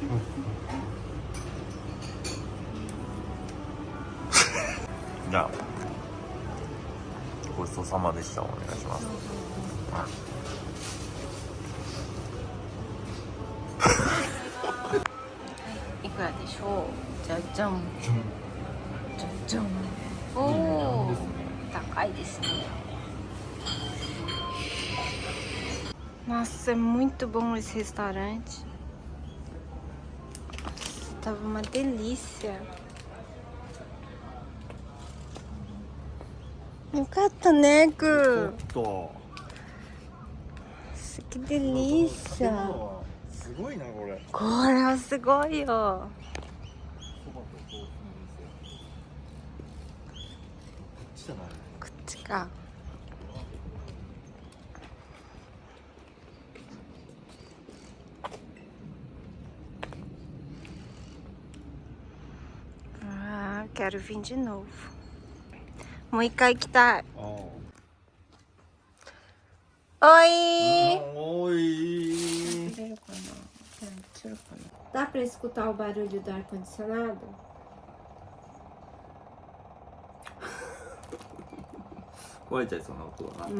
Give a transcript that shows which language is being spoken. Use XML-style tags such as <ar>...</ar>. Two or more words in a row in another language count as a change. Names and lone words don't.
<ja>じゃあごちそうさまでした。お願いします。いくらでしょう。じゃじゃん。じゃじゃん。おお、高いですね。</ja> <pt>Nossa, é muito bom esse restaurante. Nossa, tava uma delícia.</pt> <ja>よかったね、く。と。</ja> <pt>Que delícia.</pt> <ja>すごいなこれ。これはすごいよ。そばと豆腐の店。こっちじゃない。</ja> <pt>こっちか。Ah, quero vir de novo.</pt> <ja>もう一回行きたい。Oi!</ja> <pt>Oi! Dá pra escutar o barulho do ar-condicionado? Qual é a isso na altura?</pt>